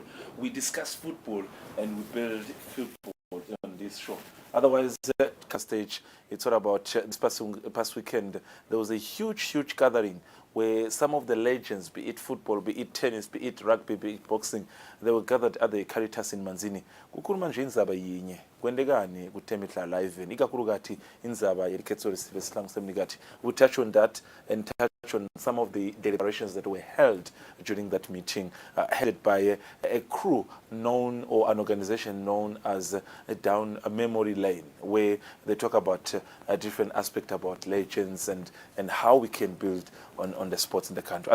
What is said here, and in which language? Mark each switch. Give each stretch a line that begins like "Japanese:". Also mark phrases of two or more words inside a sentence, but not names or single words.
English: We discuss football and we build football on this show. Otherwise, stage, it's all about this past weekend. There was a huge gathering where some of the legends, be it football, be it tennis, be it rugby, be it boxing, they were gathered at the Caritas in Manzini.
Swati: Kukhuluma nje indzaba yinye kwendekani kuThemihla live ikakhulukathi indzaba yelikhetho lesizwe sihlangu semnikati.
English: We touch on that and touch on some of the deliberations that were held during that meeting, headed by a crew known, or an organization known as Down a Memory Lane, where they talk about a different aspect about legends and how we can build on the sports in the country.